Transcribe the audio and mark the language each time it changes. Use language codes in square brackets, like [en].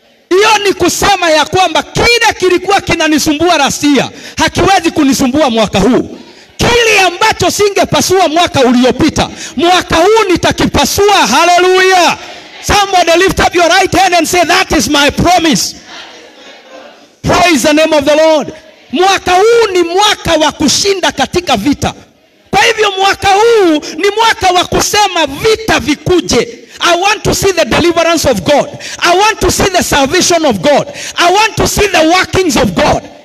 [sw] Hiyo ni kusema ya kwamba kile kilikuwa kinanisumbua rasia hakiwezi kunisumbua mwaka huu. Kile ambacho singepasua mwaka uliopita, mwaka huu nitakipasua. Hallelujah. [en] Somebody lift up your right hand and say, that is my promise. Praise the name of the Lord. [sw] Mwaka huu ni mwaka wa kushinda katika vita. Kwa hivyo mwaka huu ni mwaka wa kusema vita vikuje. [en] I want to see the deliverance of God. I want to see the salvation of God. I want to see the workings of God.